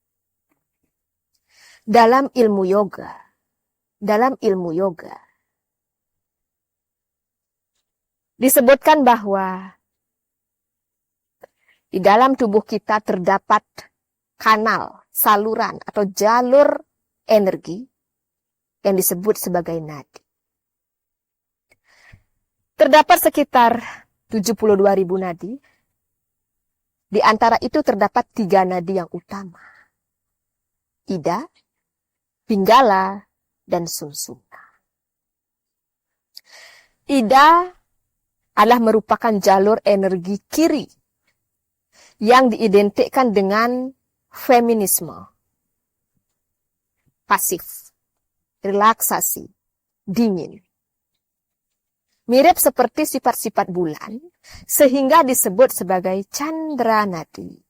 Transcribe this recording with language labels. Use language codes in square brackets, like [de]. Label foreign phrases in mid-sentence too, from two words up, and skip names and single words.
[id] Dalam ilmu yoga, disebutkan bahwa di dalam tubuh kita terdapat kanal, saluran atau jalur energi yang disebut sebagai nadi. Terdapat sekitar 72.000 nadi. Di antara itu terdapat 3 nadi yang utama. Ida, Pinggala, dan Sumsumna. Ida adalah merupakan jalur energi kiri yang diidentikan dengan feminisme, pasif, relaksasi, dingin. Mirip seperti sifat-sifat bulan, sehingga disebut sebagai Chandra Nadi.